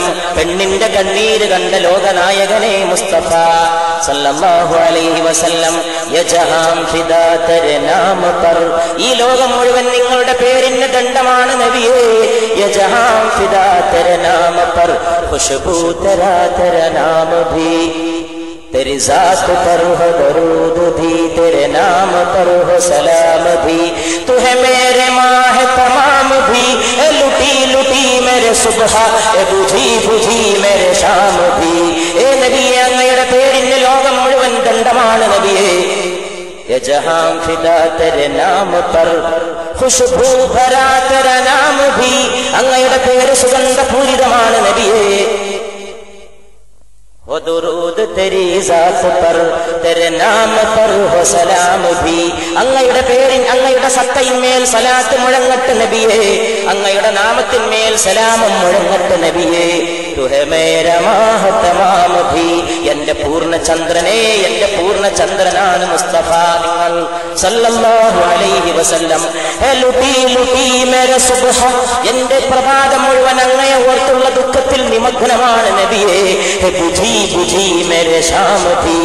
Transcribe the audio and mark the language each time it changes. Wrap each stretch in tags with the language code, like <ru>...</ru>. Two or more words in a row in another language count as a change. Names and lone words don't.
<ml>പെണ്ണിന്റെ കണ്ണീര് കണ്ട ലോകനായകനെ മുസ്തഫ</ml> <ar>صلى الله عليه وسلم.</ar> <hi>ये जहां फ़िदा तेरे नाम पर.</hi> <ml>ഈ ലോകം മുഴുവൻ നിങ്ങളുടെ പേരിന് ദണ്ഡമാണ് നബിയേ.</ml> <hi>ये जहां फ़िदा तेरे नाम पर ख़ुशबू तेरा तेरे नाम भी. तेरी जात पर हो दरूद भी, तेरे नाम पर हो सलाम भी. तू है मेरे माह तमाम भी, लुटी लुटी मेरे सुबह, बुझी बुझी मेरे शाम भी. ए नबी</hi> <ml>അങ്ങയുടെ പേരിന് ലോകം മുഴുവൻ ദണ്ഡമാണ് നബിയേ.</ml> <hi>ये जहां फ़िदा तेरे नाम पर ख़ुशबू भरा तेरा नाम भी.</hi> <ml>അങ്ങയുടെ പേര് സുഗന്ധപൂരിതമാണ് നബിയേ.</ml> <hi>वो दुरूद तेरी जात पर तेरे नाम पर हो सलाम भी.</hi> <ml>അങ്ങയുടെ പേരിൻ അങ്ങയുടെ സത്തയിന്മേൽ സലാത്ത് മുഴങ്ങട്ടെ നബിയേ. അങ്ങയുടെ നാമത്തിന്മേൽ സലാമും മുഴങ്ങട്ടെ നബിയേ.</ml> <hi>तू है मेरा माह तमाम भी.</hi> <ml>എന്റെ പൂർണ്ണചന്ദ്രനെ, എന്റെ പൂർണ്ണചന്ദ്രനാണ് മുസ്തഫ നിങ്ങൾ</ml> <ar>صلى الله عليه وسلم.</ar> <hi>लुटी लुटी मेरे सुबह.</hi> <ml>എന്റെ പ്രഭാതം മുഴുവൻ അങ്ങയെ ഓർത്തുള്ള ദുഃഖത്തിൽ നിമഗ്നമാണ് നബിയേ.</ml> <hi>बुझी बुझी मेरे शाम भी.</hi>